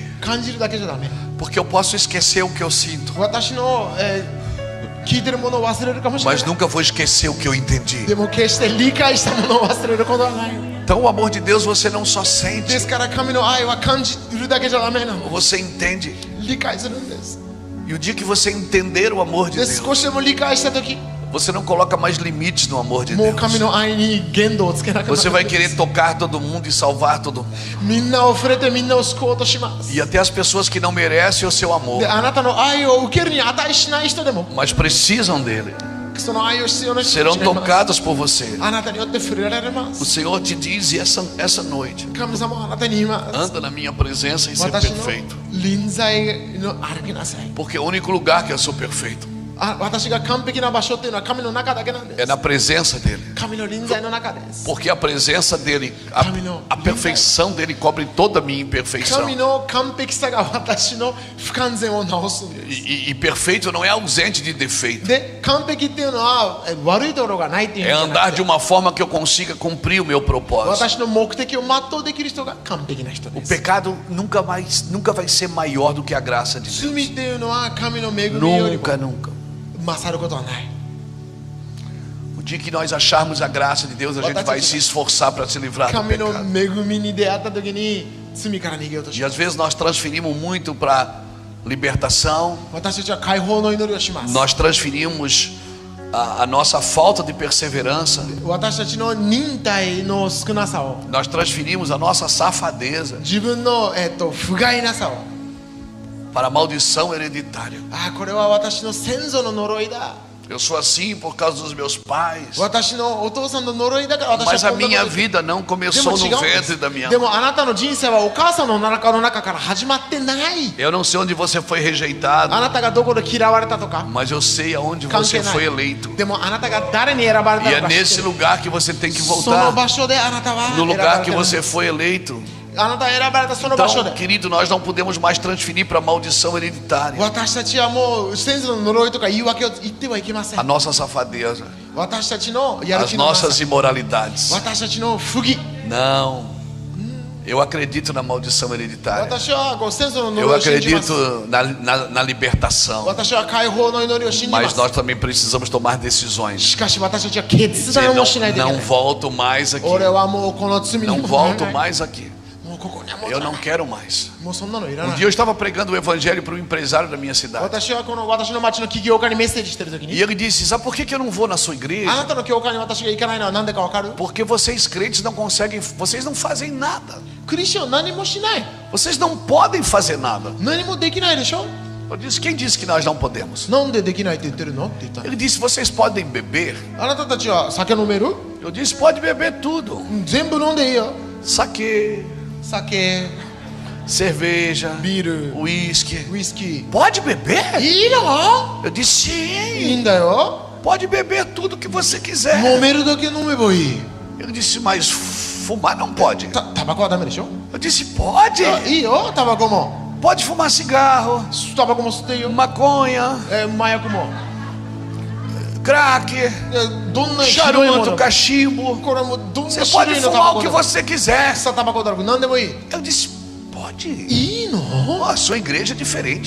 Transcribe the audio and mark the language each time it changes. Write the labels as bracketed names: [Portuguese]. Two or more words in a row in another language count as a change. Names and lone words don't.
[Japanese] 感じるだけじゃダメ [Portuguese] porque eu posso esquecer o que eu sinto, [Japanese] 私の、聞いてるものを忘れるかもしれな [Portuguese] mas [Japanese] い [Portuguese] nunca vou esquecer o que eu entendi. [Japanese] でも決して理解したものを忘れることはない [Portuguese] Então o amor de Deus você não só [Japanese] で [Portuguese] sente, [Japanese] すから神の愛は感じるだけじゃダメなの [Portuguese] você entende. [Japanese] 理解するんです [Portuguese] E o dia que você entender o amor de [Japanese] で [Portuguese] Deus, [Japanese] 少しでも理解した時 [Portuguese] você não coloca mais limites no amor de [Japanese] もう [Portuguese] Deus. [Japanese] 神の愛に限度をつけなくな [Portuguese] Você [Japanese] る [Portuguese] vai querer tocar todo mundo e salvar todo mundo. [Japanese] みんなを触れてみんなを救おうとします [Portuguese] E até as pessoas que não merecem o seu amor, [Japanese] であなたの愛を受けるに値しない人でも [Portuguese] mas precisam dele, [Japanese] その愛を必要な人 [Portuguese] serão [Japanese] たちがいます [Portuguese] tocados por você. [Japanese] あなたによって触れられま [Portuguese] O [Japanese] す [Portuguese] Senhor te diz essa noite, [Japanese] 神様はあなたに言います [Portuguese] anda na minha presença e ser [Japanese] 私の [Portuguese] perfeito. [Japanese] 臨在の歩きなさい [Portuguese] Porque é o único lugar que eu sou perfeito [Japanese] 私が完璧な場所っていうのは神の中だけなんで [Portuguese] é [Japanese] す [Portuguese] na presença dele. [Japanese] 神の臨在の中です [Portuguese] Porque a presença dele, a perfeição dele cobre toda a minha imperfeição. [Japanese] 神の完璧さが私の不完全を直すんです [Portuguese] E perfeito não é ausente de defeito. [Japanese] で完璧っていうのは悪いところがないっていう [Portuguese] É [Japanese] 意味じゃな [Portuguese] andar [Japanese] く [Portuguese] de [Japanese] て [Portuguese] uma forma que eu consiga cumprir o meu propósito. [Japanese] 私の目的を全うできる人が完璧な人 [Portuguese] O [Japanese] です [Portuguese] pecado nunca vai ser maior do que a graça de Deus. [Japanese] 罪っていうのは神の恵みよりも [Portuguese] Nunca, nunca. [Japanese] 勝ることはない [Portuguese] O dia que nós acharmos a graça de Deus, a gente vai se esforçar para se livrar do [Japanese] 神の [Portuguese] pecado. [Japanese] 恵みに出会った時に罪から逃げようとし [Portuguese] E [Japanese] ま [Portuguese] às [Japanese] す [Portuguese] vezes nós transferimos muito para libertação, [Japanese] 私たちは解放の祈りをします [Portuguese] nós transferimos a nossa falta de perseverança, [Japanese] 私たちの忍耐の少なさを [Portuguese] nós transferimos a nossa safadeza [Japanese] 自分の、不甲斐なさを [Portuguese] para a maldição hereditária. [Japanese] これは私の先祖の呪いだ [Portuguese] Eu sou assim por causa dos meus pais, [Japanese] 私のお父さんの呪いだから私 [Portuguese] mas [Japanese] は [Portuguese] a [Japanese] こんなこと [Portuguese] minha [Japanese] で [Portuguese] vida não [Japanese] でも [Portuguese] começou [Japanese] 違 [Portuguese] no [Japanese] うんで [Portuguese] ventre da minha [Japanese] すでも [Portuguese] mãe. [Japanese] あなたの人生はお母さんのお腹の中から始まってない [Portuguese] Eu não sei onde você foi rejeitado, [Japanese] あなたがどこで嫌われたとか [Portuguese] mas eu sei aonde [Japanese] 関 [Portuguese] você [Japanese] 係な [Portuguese] foi [Japanese] い [Portuguese] eleito. [Japanese] でもあなたが誰に選ばれ [Portuguese] E [Japanese] た [Portuguese] é [Japanese] のか知って [Portuguese] nesse [Japanese] る [Portuguese] lugar que você tem que [Japanese] その [Portuguese] voltar, [Japanese] 場所であなたは [Portuguese] no [Japanese] 選ば [Portuguese] lugar [Japanese] れ [Portuguese] que [Japanese] てる [Portuguese] você foi eleito. [Japanese] あなたが選ばれたその場所 [Portuguese] Então, [Japanese] で [Portuguese] querido, nós não podemos mais transferir para a maldição hereditária [Japanese] 私たちはもう先祖の呪いとか言い訳を言ってはいけませ [Portuguese] a [Japanese] ん [Portuguese] nossa safadeza, [Japanese] 私たちのやる [Portuguese] as [Japanese] 気のなさ [Portuguese] nossas imoralidades. [Japanese] 私たちの不義 [Portuguese] Não, eu acredito na maldição hereditária. [Japanese] 私はこう先祖の [Portuguese] Eu [Japanese] 呪いを信じます [Portuguese] acredito na libertação. [Japanese] 私は解放の祈りを信じま [Portuguese] Mas [Japanese] す [Portuguese] nós também precisamos tomar decisões. [Japanese] しかし私たちは決 [Portuguese] Dizer, [Japanese] 断をしないといけな [Portuguese] não [Japanese] い [Portuguese] volto mais aqui. [Japanese] 俺はもうこの罪に [Portuguese] Não [Japanese] も [Portuguese] volto [Japanese] う [Portuguese] mais aqui. [Japanese] ここにはもう [Portuguese] Eu não quero mais. [Japanese] もうそんなのいら [Portuguese] Um [Japanese] ない [Portuguese] dia eu estava pregando o evangelho para um empresário da minha cidade. [Japanese] 私はこの私の町の起業家にメッセージしてる時 [Portuguese] E [Japanese] に [Portuguese] ele disse: sabe por que eu não vou na sua [Japanese] あ [Portuguese] igreja? [Japanese] なたの教会に私が行かないのは何でか分かる [Portuguese] Porque vocês crentes não conseguem, vocês não fazem nada. [Japanese] クリスチャンは何もしない [Portuguese] Vocês não podem fazer nada. [Japanese] 何もできないでしょ [Portuguese] Eu disse: quem disse que nós não podemos? [Japanese] なんでできないって言ってるのって言ったの [Portuguese] Ele disse: vocês podem beber? [Japanese] あなたたちは酒飲める [Portuguese] Eu disse: pode beber tudo. [Japanese] 全部飲んでいいよ [Portuguese] Saquê, [Japanese] 酒 [Portuguese] cerveja, [Japanese] ビール [Portuguese] uísque. [Japanese] ウイスキー [Portuguese] Pode beber? [Japanese] いいの [Portuguese] Eu disse: [Japanese] いい [Portuguese] sim. [Japanese] んだよ [Portuguese] Pode beber tudo que você quiser. [Japanese] 飲めるだけ飲めばいい [Portuguese] Ele disse: mas fumar não pode. [Japanese] タバコはダメでしょ [Portuguese] Eu disse: pode. [Japanese] いいよタバコも [Portuguese] Pode fumar cigarro, [Japanese] タバコも吸っていいよ [Portuguese] maconha, [Japanese] 麻薬も [Portuguese] crack, [Japanese] どんな広いも [Portuguese] charuto, [Japanese] の [Portuguese] cachimbo. [Japanese] これもどんな [Portuguese] Você [Japanese] 種 [Portuguese] pode [Japanese] 類のタ [Portuguese] fumar [Japanese] バ [Portuguese] o [Japanese] コ [Portuguese] que [Japanese] だ [Portuguese] você quiser. [Japanese] 草タバコだろう何でもいい [Portuguese] Eu disse: pode. [Japanese] いいいの？ [Portuguese] Oh, a sua igreja é diferente.